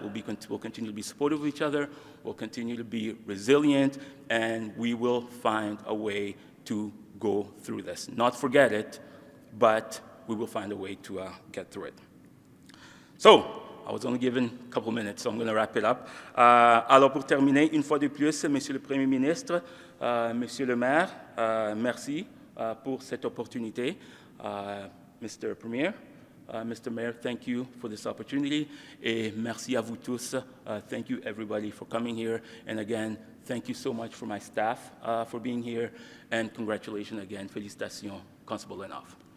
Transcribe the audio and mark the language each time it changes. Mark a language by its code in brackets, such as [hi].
[en] We'll continue to be supportive of each other. We'll continue to be resilient, and we will find a way to go through this. Not forget it, but we will find a way to get through it. So, I was only given a couple minutes, so I'm going to wrap it up. [fr] Alors, pour terminer, une fois de plus, Monsieur le Premier ministre, Monsieur le maire, merci pour cette opportunité. [en] Mr. Premier, Mr. Mayor, thank you for this opportunity. [fr] Et merci à vous tous. [en] Thank you, everybody, for coming here. And again, thank you so much for my staff for being here. And congratulations again. [fr] Félicitations, Constable Linov.